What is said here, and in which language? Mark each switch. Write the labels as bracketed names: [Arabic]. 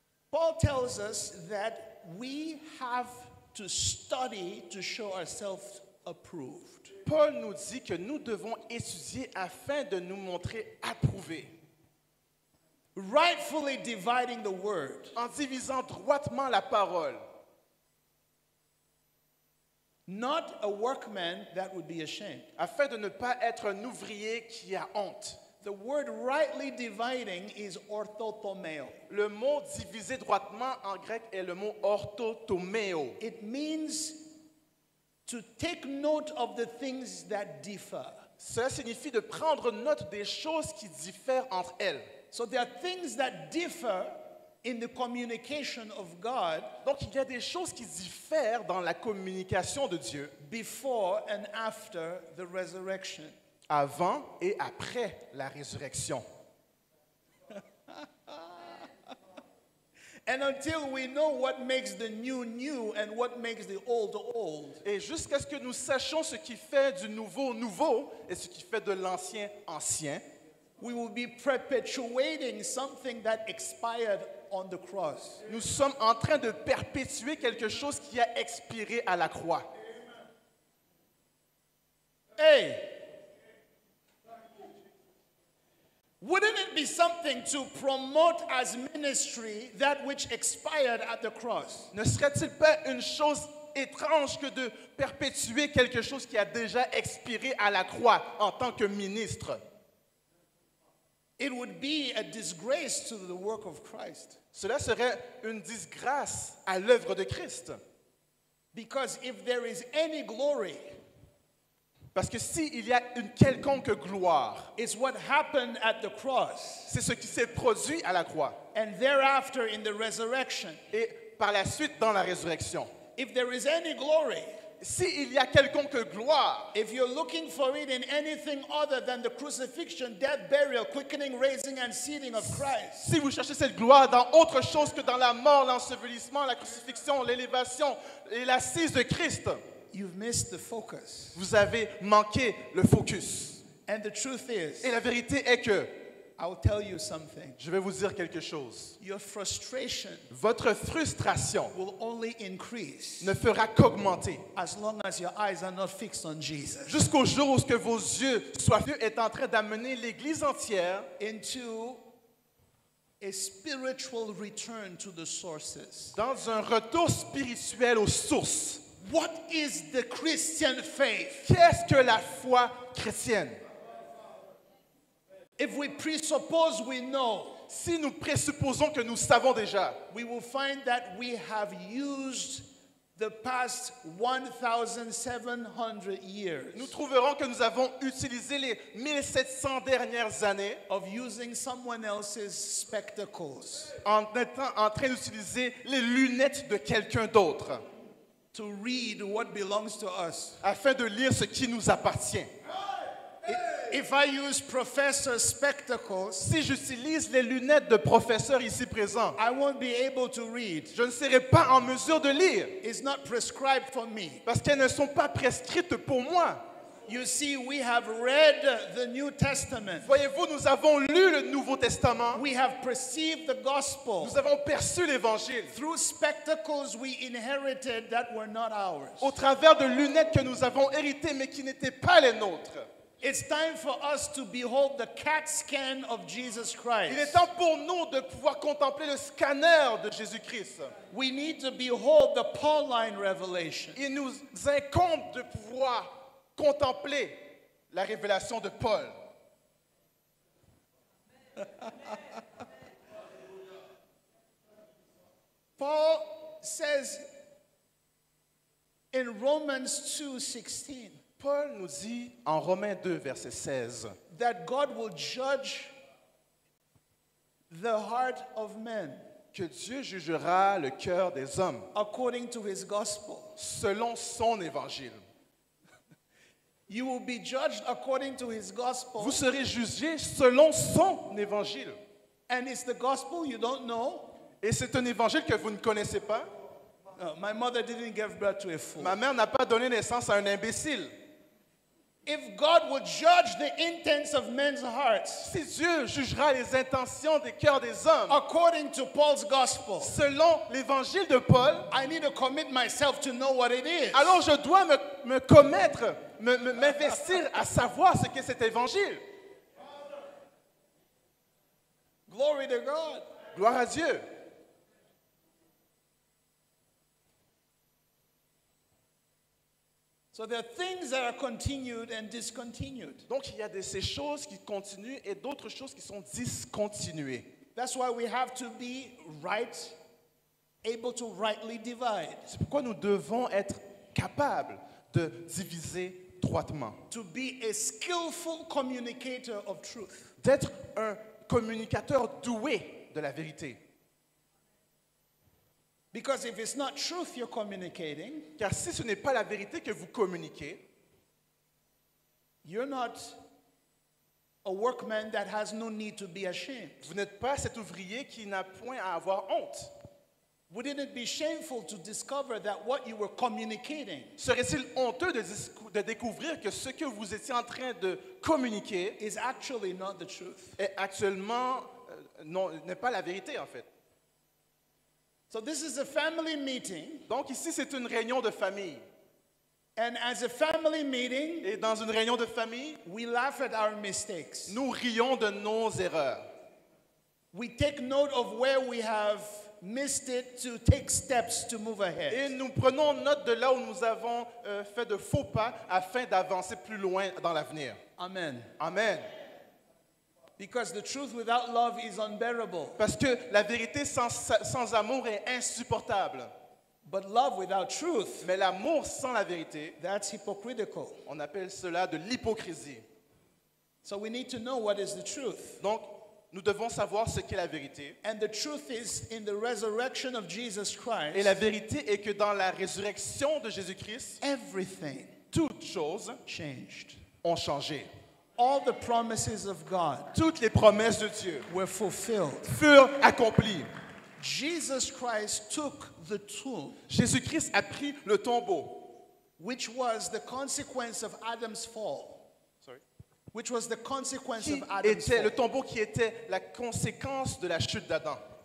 [English] Paul tells us that we have to study to show ourselves approved. [French] Paul nous dit que nous devons étudier afin de nous montrer approuvés, [English] Rightfully dividing the word, [French] en divisant droitement la parole, [English] not a workman that would be ashamed. [French] afin de ne pas être un ouvrier qui a honte. [English] The word rightly dividing is orthotomeo. [French] Le mot diviser droitement en grec est le mot orthotomeo. [English] It means to take note of the things that differ. [French] Cela signifie de prendre note des choses qui diffèrent entre elles. [English] So there are things that differ in the communication of God [French] Donc il y a des choses qui diffèrent dans la communication de Dieu [English] before and after the resurrection. [French] avant et après la résurrection. [English] And until we know what makes the new new and what makes the old old, [French] Et jusqu'à ce que nous sachions ce qui fait du nouveau nouveau et ce qui fait de l'ancien ancien, [English] we will be perpetuating something that expired on the cross. [French] nous sommes en train de perpétuer quelque chose qui a expiré à la croix. [English] Hey! Wouldn't it be something to promote as ministry that which expired at the cross? [French] Ne serait-il pas une chose étrange que de perpétuer quelque chose qui a déjà expiré à la croix en tant que ministre? [English] It would be a disgrace to the work of Christ. [French] Cela serait une disgrâce à l'œuvre de Christ. [English] Because if there is any glory, [French] Parce que s'il y a une quelconque gloire, [English] it's what happened at the cross [French] c'est ce qui s'est produit à la croix [English] and thereafter in the resurrection. [French] et par la suite dans la résurrection. [English] If there is any glory, [French] S'il y a quelconque gloire, [English] if you're looking for it in anything other than the crucifixion, death, burial, quickening, raising, and seating of Christ, [French] si vous cherchez cette gloire dans autre chose que dans la mort, l'ensevelissement, la crucifixion, l'élévation et l'assise de Christ, [English] you've missed the focus. [French] vous avez manqué le focus. [English] And the truth is, [French] Et la vérité est que, [English] I'll tell you something. [French] je vais vous dire quelque chose, [English] Your frustration [French] votre frustration [English] will only increase [French] ne fera qu'augmenter [English] as long as your eyes are not fixed on Jesus. [French] jusqu'au jour où ce que vos yeux soient Dieu est en train d'amener l'Église entière [English] Into a spiritual return to the sources. [French] dans un retour spirituel aux sources. [English] What is the Christian faith? [French] Qu'est-ce que la foi chrétienne? [English] If we presuppose we know, [French] Si nous présupposons que nous savons déjà, [English] we will find that we have used the past 1,700 years [French] nous trouverons que nous avons utilisé les 1700 dernières années [English] of using someone else's spectacles [French] en étant en train d'utiliser les lunettes de quelqu'un d'autre [English] to read what belongs to us. [French] afin de lire ce qui nous appartient. [English] If I use professor spectacles, [French] Si j'utilise les lunettes de professeur ici présent, [English] I won't be able to read. [French] je ne serai pas en mesure de lire [English] It's not prescribed for me. [French] parce qu'elles ne sont pas prescrites pour moi. [English] You see, we have read the New Testament. [French] Voyez-vous, nous avons lu le Nouveau Testament, [English] We have perceived the gospel. [French] nous avons perçu l'Évangile [English] Through spectacles we inherited that were not ours. [French] au travers de lunettes que nous avons héritées mais qui n'étaient pas les nôtres. [English] It's time for us to behold the CAT scan of Jesus [French] Il est temps pour nous de pouvoir contempler le scanner de Jésus-Christ. [English] We need to behold the Pauline revelation. [French] Il nous incombe de pouvoir contempler la révélation de Paul. [English] Paul says in Romans 2:16 [French] Paul nous dit en Romains 2, verset 16, [English] that God will judge the heart of men [French] que Dieu jugera le cœur des hommes [English] according to his gospel. [French] selon son évangile. [English] You will be judged according to his gospel. [French] Vous serez jugés selon son évangile. [English] And it's the gospel you don't know. [French] Et c'est un évangile que vous ne connaissez pas. [English] My mother didn't give birth to a fool. [French] Ma mère n'a pas donné naissance à un imbécile. [English] If God would judge the intents of men's hearts [French] Si Dieu jugera les intentions des cœurs des hommes [English] according to Paul's gospel, [French] selon l'évangile de Paul, [English] I need to commit myself to know what it is. [French] alors je dois me commettre, m'investir à savoir ce qu'est cet évangile. [English] Glory to God. [French] Gloire à Dieu. [English] So there are things that are continued and discontinued. [French] Donc il y a ces choses qui continuent et d'autres choses qui sont discontinuées. [English] That's why we have to be right, able to rightly divide, [French] C'est pourquoi nous devons être capables de diviser droitement, [English] to be a skillful communicator of truth. [French] d'être un communicateur doué de la vérité. [English] Because if it's not truth you're communicating, [French] Car si ce n'est pas la vérité que vous communiquez, [English] you're not a workman that has no need to be ashamed. [French] vous n'êtes pas cet ouvrier qui n'a point à avoir honte. [English] Wouldn't it be shameful to discover that what you were communicating [French] Serait-il honteux de découvrir que ce que vous étiez en train de communiquer [English] is actually not the truth? [French] est actuellement n'est pas la vérité en fait? [English] So this is a family meeting, [French] Donc ici c'est une réunion de famille. [English] and as a family meeting, [French] Et dans une réunion de famille, [English] we laugh at our mistakes. [French] nous rions de nos erreurs. [English] We take note of where we have missed it to take steps to move [French] Et [English] ahead. [French] nous prenons note de là où nous avons fait de faux pas afin d'avancer plus loin dans l'avenir. [English] Amen. [French] Amen. [English] Because the truth without love is unbearable, [French] Parce que la vérité sans amour est insupportable. [English] but love without truth, [French] Mais l'amour sans la vérité, [English] that's hypocritical. [French] on appelle cela de l'hypocrisie. [English] So we need to know what is the truth. [French] Donc, nous devons savoir ce qu'est la vérité. [English] And the truth is in the resurrection of Jesus [French] Et la [English] Christ, [French] vérité est que dans la résurrection de Jésus-Christ, [English] everything [French] toutes choses [English] changed. [French] ont changé. [English] All the promises of God [French] Toutes les promesses de Dieu [English] were fulfilled. [French] furent accomplies. [English] Jesus Christ took the tomb, [French] Jésus-Christ a pris le tombeau, [English] which was the consequence of Adam's fall. Sorry. Which was the consequence [French] qui [English] of Adam's [French] était le [English] fall. [French] tombeau qui était la conséquence de la chute d'Adam.